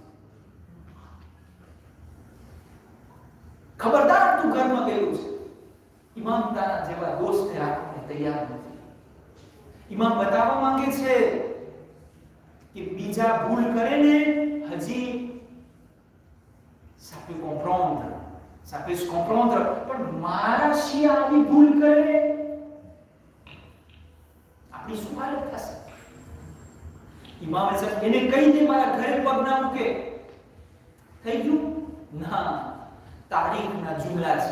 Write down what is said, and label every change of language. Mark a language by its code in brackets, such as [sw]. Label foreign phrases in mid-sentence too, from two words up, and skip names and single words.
[gu] ખબરદાર તું ઘરમાં ગયેલું છે. ઇમામ તારા જેવા દોસ્તને રાખવાને તૈયાર નથી. ઇમામ બતાવવા માંગે છે કે બીજા ભૂલ કરે ને, હજી [fr] ça peut se comprendre, [gu] પણ મારા શિયા આવી ભૂલ કરે, આપણી શું હાલત થશે? ઇમામ સાહેબ એને કહી દે મારા ઘરે પગ ના મૂકે. થઈ ગયું? ના, તારીખના જુમલા છે.